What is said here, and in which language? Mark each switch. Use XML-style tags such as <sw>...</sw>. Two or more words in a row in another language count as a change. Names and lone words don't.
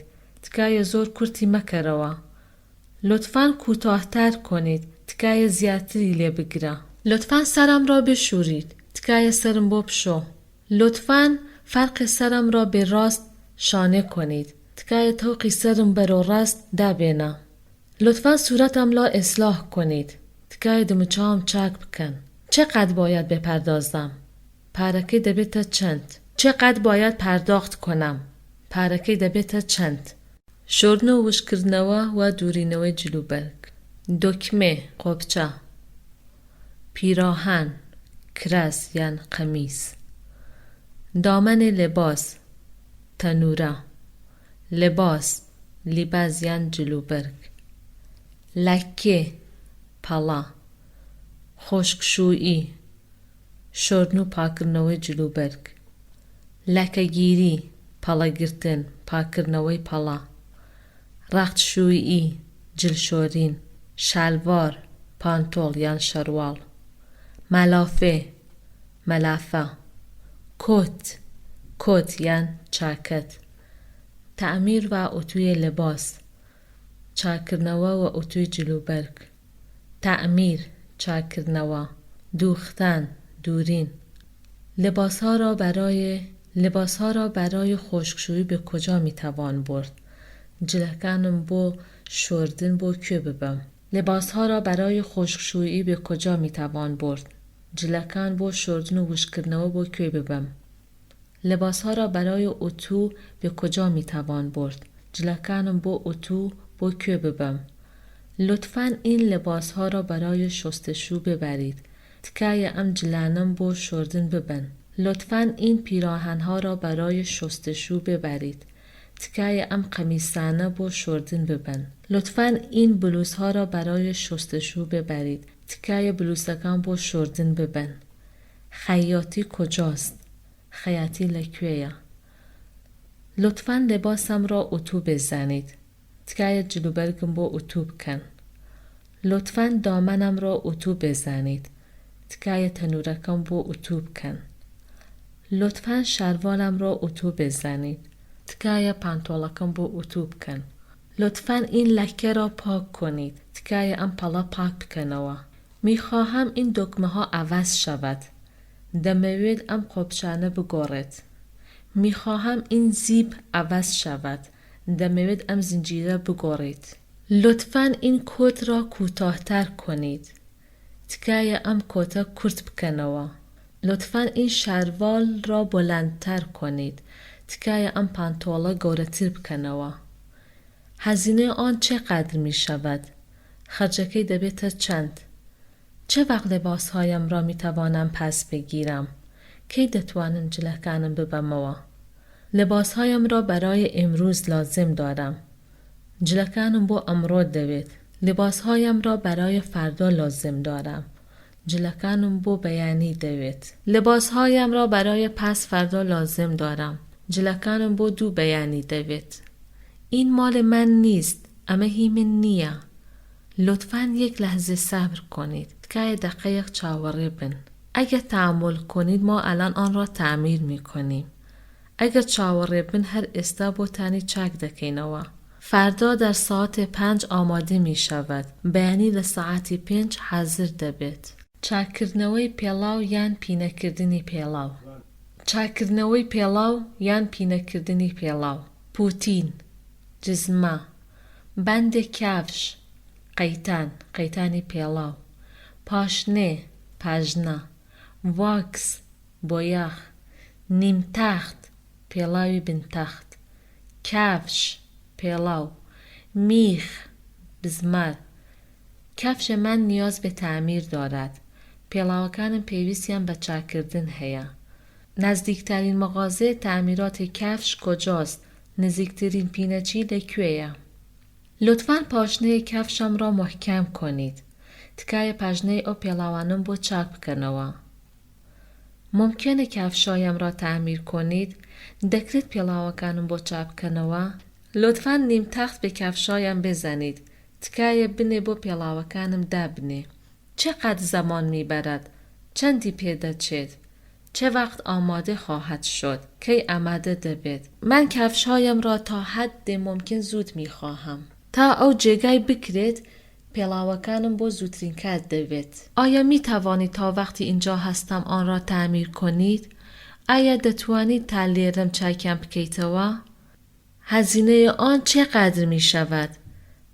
<ckb>تکایە زۆر کورتی مەکەرەوە.</ckb> <fa>لطفاً کوتاهتر کنید.</fa> <ckb>تکایە زیاتری لێ بگرە.</ckb> <fa>لطفاً سرم را بشورید.</fa> <ckb>تکایە سرم بۆ بشۆ.</ckb> <fa>لطفاً فرق سرم را به راست شانه کنید.</fa> <ckb>تکایە تەوقی سرم بەرەو ڕاست دابێنە.</ckb> <fa>لطفاً صورتم را اصلاح کنید.</fa> <ckb>تکای دموچه‌ام چاک بکن.</ckb> <fa>چقدر باید بپردازم؟</fa> <ckb>پارەکەی دەبێتە چەند؟</ckb> <fa>چقدر باید پرداخت کنم؟</fa> <ckb>پارەکەی دەبێتە چەند؟ شۆردن و وشکردنەوە و دوورینەوەی جلوبەرگ. دۆکمێ قۆبچە. پیراهن کرەس یان قەمیس. دامن لباس تەنورە. لباس لیباز یان جلوبەرگ. لەکێ پەڵە. خۆشکشویی شۆردن و پاکردنەوەی جلوبەرگ. لەکەگیری پەڵەگرتن پاکردنەوەی پەڵە. ڕەختشویی جلشۆرین. شەلوار پانتۆڵ یان شەرواڵ. مەلافێ مەلافە. کۆت یان چاکەت.</ckb> <fa>تەعمیر و ئوتووی لباس</fa> <ckb>چاکردنەوە و ئوتووی جلوبەرگ. تەعمیر چاکردنەوە. دوختن دورین.</ckb> <fa>لباسها را برای خشکشویی به کجا میتوان برد؟</fa> <ckb>جلەکانم بۆ شۆردن بۆ کوێ ببەم؟</ckb> <fa>لباسها را برای خشکشویی به کجا میتوان برد؟</fa> <ckb>جلەکان بۆ شۆردن و وشکردنەوە بۆ کوێ ببەم؟</ckb> <fa>لباسها را برای اتو به کجا میتوان برد؟</fa> <ckb>جلەکانم بۆ اتو بۆ کوێ ببەم؟</ckb> <fa>لطفاً این لباسها را برای شستشو ببرید.</fa> <ckb>تکایە ئەم جلانم بۆ شۆردن ببن.</ckb> <fa>لطفاً این پیراهنها را برای شستشو ببرید.</fa> <ckb>تکایە ئەم قەمیسانە بۆ شۆردن ببن.</ckb> <fa>لطفاً این بلوزها را برای شستشو ببرید.</fa> <ckb>تکایە بلوزەکان بۆ شۆردن ببن.</ckb> <fa>خیاطی کجاست؟</fa> <ckb>خیاطی لەکوێیە؟</ckb> <fa>لطفاً لباسم را اتو بزنید.</fa> <ckb>تکایە جلوبەرگم بۆ اتو بکەن.</ckb> <fa>لطفاً دامنم را اتو بزنید.</fa> <ckb>تکایە تەنورەکەم بۆ اتو بکەن.</ckb> <fa>لطفاً شەروارم را اتو بزنید.</fa> <ckb>تکایە پانتۆڵەکەم بۆ اتو بکەن.</ckb> <fa>لطفاً این لکه را پاک کنید.</fa> <ckb>تکایە ئەم پەڵە پاک بکەنەوە.</ckb> <fa>میخواهم این دکمه ها عوض شود.</fa> <ckb>دەمەوێت ئەم قۆبچانە بگۆڕێت.</ckb> <fa>میخواهم این زیپ عوض شود.</fa> <ckb>دەمەوێت ئەم زنجیرە بگۆڕێت.</ckb> <fa>لطفاً این کۆت را کوتاهتر کنید.</fa> <ckb>تکایە ئەم کۆتە کورت بکەنەوە.</ckb> <fa>لطفاً این شەروال را بلندتر کنید.</fa> <ckb>تکایە ئەم پانتۆڵە گەورەتر بکەنەوە.</ckb> <fa>هزینه آن چقدر می شود؟</fa> <ckb>خرجەکەی دەبێتە چەند؟</ckb> <fa>چه وقت لباسهایم را می توانم پس بگیرم؟</fa> <ckb>کی دەتوانم جلەکانم ببەمەوە؟</ckb> <fa>لباسهایم را برای امروز لازم دارم.</fa> <ckb>جلەکانم بۆ ئەمڕۆ دەوێت.</ckb> <fa>لباسهایم را برای فردا لازم دارم.</fa> <ckb>جلەکانم بۆ بەیانی دەوێت.</ckb> <fa>لباسهایم را برای پس فردا لازم دارم.</fa> <ckb>جلەکانم بۆ دوو بەیانی دەوێت.</ckb> <fa>این مال من نیست.</fa> <ckb>ئەمە هی من نییە.</ckb> <fa>لطفاً یک لحظه صبر کنید.</fa> <ckb>تکایە دقیق چاوەڕێ بن.</ckb> <fa>اگر تحمل کنید ما الان آن را تعمیر می کنیم.</fa> <ckb>اگر چاوەڕێ بن هەر ئێستا بۆتانی چاک دەکەینەوە.</ckb> <fa>فردا در ساعت 5 آماده می شود.</fa> <ckb>بەیانی لە ساعتی 5 حاضر دەبێت. چاکردنەوەی پێڵاو یان پینەکردنی پێڵاو. چاکردنەوەی پێڵاو یان پینەکردنی پێڵاو. پوتین جزمە. بەندێ کافش قەیتانی پێڵاو. پاشنێ پاژنە. واکس بۆیاغ. نیمتەخت پێڵاوی بنتەخت. کافش پێڵاو. میخ بزمار.</ckb> <fa>کفش من نیاز به تعمیر دارد.</fa> <ckb>پێڵاوەکانم پێویستیان بە چاکردن هەیە.</ckb> <fa>نزدیکترین مغازه تعمیرات کفش کجاست؟</fa> <ckb>نزدیکترین پینەچی لەکوێیە؟</ckb> <fa>لطفاً پاشنه کفشم را محکم کنید.</fa> <ckb>تکایە پاژنەی ئەو پێڵاوانم بۆ چاک بکەنەوە.</ckb> <fa>ممکنه کفشایم را تعمیر کنید؟</fa> <ckb>دەکرێت پێڵاوەکانم بۆ چاک بکەنەوە؟</ckb> <fa>لطفاً نیمتەخت به کفشایم بزنید.</fa> <ckb>تکایە بنێ بۆ پێڵاوەکانم دابنێ.</ckb> <fa>چقدر زمان میبرد؟</fa> <ckb>چەندی پێدەچێت؟</ckb> <fa>چه وقت آماده خواهد شد؟</fa> <ckb>کی آماده دەبێت؟</ckb> <fa>من کفشهایم را تا حد ممکن زود میخواهم.</fa> <ckb>تا ئەو جێگای بکرێت پێڵاوەکانم بۆ زووترین کات دەوێت.</ckb> <fa>آیا میتوانید تا وقتی اینجا هستم آن را تعمیر کنید؟</fa> <ckb>آیا دەتوانید تا لێرەم چاکم بکەیتەوە؟</ckb> <fa>هزینه آن چقدر می شود؟</fa>